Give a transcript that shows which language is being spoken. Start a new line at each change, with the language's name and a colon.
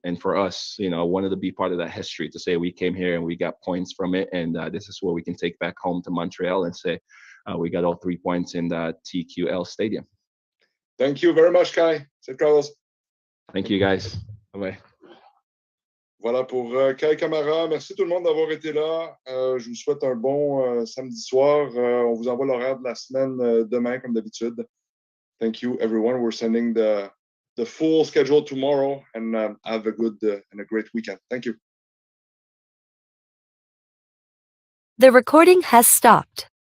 English: And for us, I wanted to be part of that history, to say we came here and we got points from it, and this is what we can take back home to Montreal and say we got all 3 points in the TQL Stadium. Thank you very much, Kai. Safe travels. Thank you, guys. Bye-bye.
French: Voilà pour Kei Kamara. Merci tout le monde d'avoir été là. Je vous souhaite un bon samedi soir. On vous envoie l'horaire de la semaine demain, comme d'habitude.
English: Thank you, everyone. We're sending the full schedule tomorrow, and have a good and a great weekend. Thank you. The recording has stopped.